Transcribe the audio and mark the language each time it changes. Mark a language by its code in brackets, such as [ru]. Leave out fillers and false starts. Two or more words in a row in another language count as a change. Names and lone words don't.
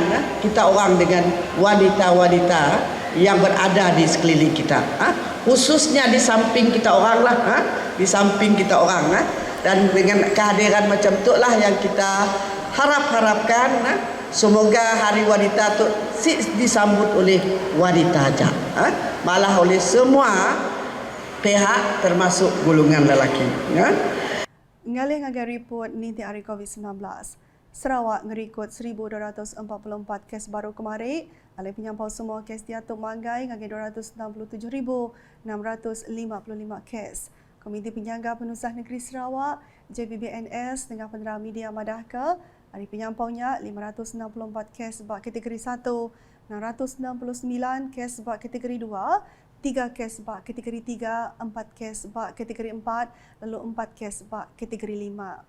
[ms] kita orang dengan wanita-wanita yang berada di sekeliling kita, khususnya di samping kita orang lah, di samping kita orang dan dengan kehadiran macam tu lah yang kita harapkan semoga Hari Wanita tu disambut oleh wanita aja, malah oleh semua pihak termasuk golongan lelaki. [iba] Ngalih ngagai report ninti hari COVID-19. Sarawak ngerikut 1,244 kes baru kemarin. Alih penyampau semua kes diatuk manggai ngagai 267,655 kes. Komiti Penjaga Penusah Negeri Sarawak, JPBNS dengan penerang media madah ke, alih penyampaunya 564 kes bab kategori 1, 669 kes bab kategori 2, 3 kes bab kategori 3, 4 kes bab kategori 4, lalu 4 kes bab kategori 5.